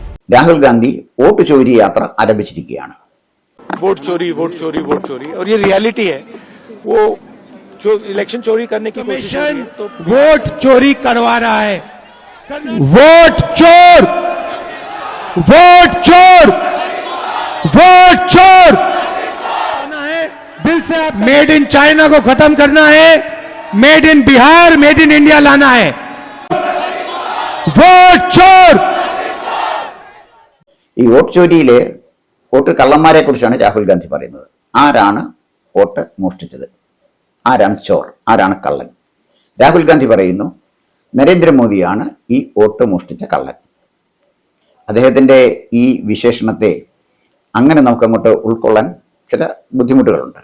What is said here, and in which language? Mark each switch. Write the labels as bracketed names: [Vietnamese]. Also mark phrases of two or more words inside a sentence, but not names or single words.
[Malayalam] രാഹുൽ ഗാന്ധി വോട്ട് ചോരി യാത്ര ആരംഭിച്ചിരിക്കുകയാണ്. [Hindi] वोट चोरी और ये रियलिटी है. वो जो इलेक्शन चोरी करने की कोशिश है तो वोट चोरी करवा रहा है. वोट चोर है. दिल से आप [English] made in China [Hindi] को खत्म करना है, [English] made in Bihar, made in India [Hindi] लाना है. वोट चोर. [Malayalam] ഈ വോട്ട് ചോരിയിലെ വോട്ട് കള്ളന്മാരെ കുറിച്ചാണ് രാഹുൽ ഗാന്ധി പറയുന്നത്. ആരാണ് വോട്ട് മോഷ്ടിച്ചത്? ആരാണ് ചോർ? ആരാണ് കള്ളൻ? രാഹുൽ ഗാന്ധി പറയുന്നു നരേന്ദ്രമോദിയാണ് ഈ വോട്ട് മോഷ്ടിച്ച കള്ളൻ. അദ്ദേഹത്തിൻ്റെ ഈ വിശേഷണത്തെ അങ്ങനെ നമുക്കങ്ങോട്ട് ഉൾക്കൊള്ളാൻ ചില ബുദ്ധിമുട്ടുകളുണ്ട്.